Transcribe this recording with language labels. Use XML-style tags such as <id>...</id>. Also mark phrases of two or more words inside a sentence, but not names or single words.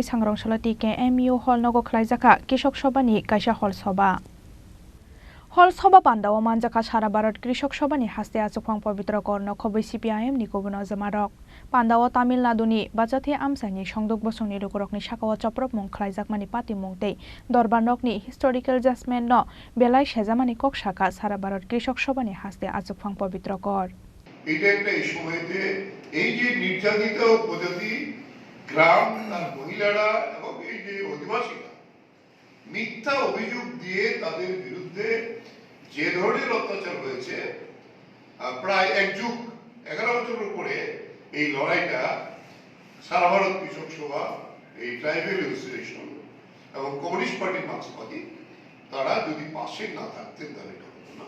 <trp>Sangrong Salati KMU Hall Nogo Khlaijakha Kishok Sabha ni Kaisa Hall Sabha Hall Sabha Pandao Manjaka Sara Bharat Krishok Sabha ni Haste Achukphang Pavitra Korno Khoboi CPIM ni Kubuno Jamarok Pandao Tamil Nadu ni Vachathi Amchaini Songduk Bosoni Lugrokni Sakao Chaprot Mung Khlaijakha ni Patimungo Dorbanok ni Historical Judgment no Belai Sejamani Kokshaka Sara Bharat Krishok Sabha ni Haste Achukphang Pavitra Kor</trp> <bn>এটা একটা এই সময়তে এই যে নির্যাতিত উপজাতি গ্রাম আর মহিলারা এবং এই যে অধিবাসীরা মিথ্যা অভিযোগ দিয়ে তাদের বিরুদ্ধে যে ধরনের অত্যাচার হয়েছে প্রায় এক যুগ 11 বছর উপরে এই লড়াইটা সারা ভারত কৃষক সভা এই</bn> <en>tribal association</en> <bn>এবং কমিউনিস্ট পার্টির মার্ক্সবাদী তারা যদি পাশে না থাকতেন তাহলে এটা হতো না।</bn>